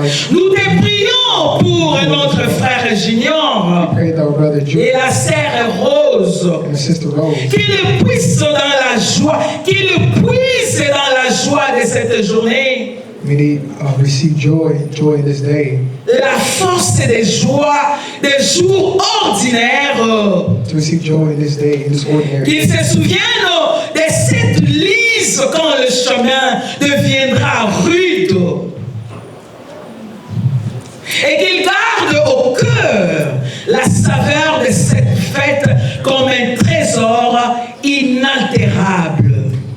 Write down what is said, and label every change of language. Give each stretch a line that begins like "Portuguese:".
French: Nous te prions pour notre frère Junior et la sœur Rose, qu'il puisse dans la joie, qu'il puisse dans la joie de cette journée.
English: Receive joy this day.
French: La force des joies des jours ordinaires.
English: To receive joy in this day, in this ordinary.
French: Qu'ils se souviennent de cette lise quand le chemin deviendra rude. Et qu'il garde au cœur la saveur de cette fête comme un trésor inaltérable.